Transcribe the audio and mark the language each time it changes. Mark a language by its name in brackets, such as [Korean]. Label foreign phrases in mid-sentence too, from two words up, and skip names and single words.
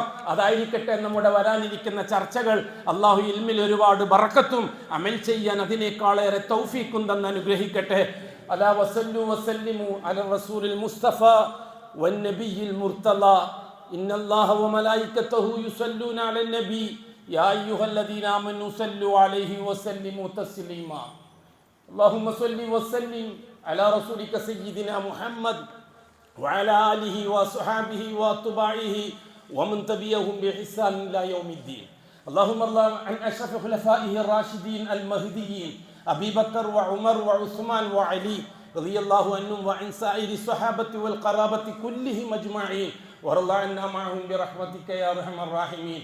[Malayalam] അതായിരിക്കട്ടെ നമ്മുടെ വരാനിരിക്കുന്ന ചർച്ചകൾ. അള്ളാഹു ഇൽമിൽ ഒരുപാട് ബറക്കത്തും അമൽ ചെയ്യാൻ അതിനേക്കാളേറെ തൗഫീഖും തന്ന് അനുഗ്രഹിക്കട്ടെ. [Arabic] ألا وصلوا وسلموا على الرسول المصطفى والنبي المرتضى إن الله وملائكته يصلون على النبي يا أيها الذين آمنوا صلوا عليه وسلموا تسليما. اللهم صل وسلم على رسولك سيدنا محمد وعلى آله وصحابه واتباعه ومن تبعهم بإحسان إلى يوم الدين. اللهم ارض عن أشرف خلفائه الراشدين المهديين أبي بكر وعمر وعثمان وعلي رضي الله عنهم وعن سائر الصحابة والقرابة كلهم أجمعين وارض عنا معهم برحمتك يا أرحم الراحمين.